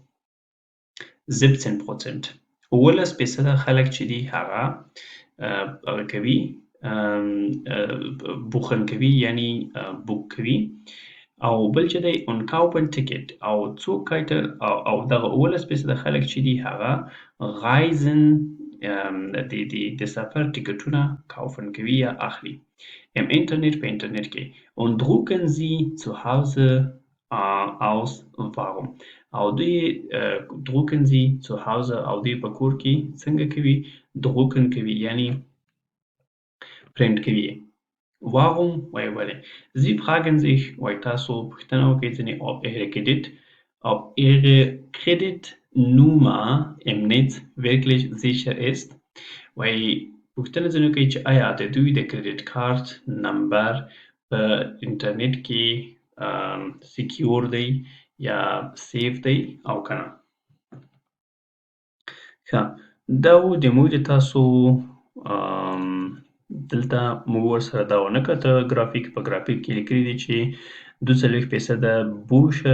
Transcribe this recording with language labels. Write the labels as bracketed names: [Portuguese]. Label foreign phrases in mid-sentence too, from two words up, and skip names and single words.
[Pashto] 17% 11% خلک چې دي هغه کوي بوخن کوي یعنی بوک کوي او بل چې دی اون کاوپن ټیکټ او څوک او دغه 11% خلک چې دي هغه غایزن د سفر ټیکټونه کاوفن کوي یا اخلي [German] im Internet [Pashto] په انټرنیټ کې [German] und drucken sie zu Hause aus warum [Pashto] او دوی [German] drucken sie zu Hause [Pashto] او دوی په کور کې څنګه کوي drucken کوي یعنی پرنټ کوي warum وای ولې [German] sie fragen sich [Pashto] وای تاسو پوښتنه وکړئ ځینې [German] ob ihre Kreditnummer im Netz wirklich sicher ist [Pashto] وای پوښتنه ځینې کوي چې آیا د دوی د کریډټ کارت نمبر په انټرنیټ کې سکیور دی یا سیف دی او کنه ښه دا و د موږ د تاسو دلته موږ ورسره دا ونه کته ګرافیک په ګرافیک کې لیکلي دي چې 42% Bücher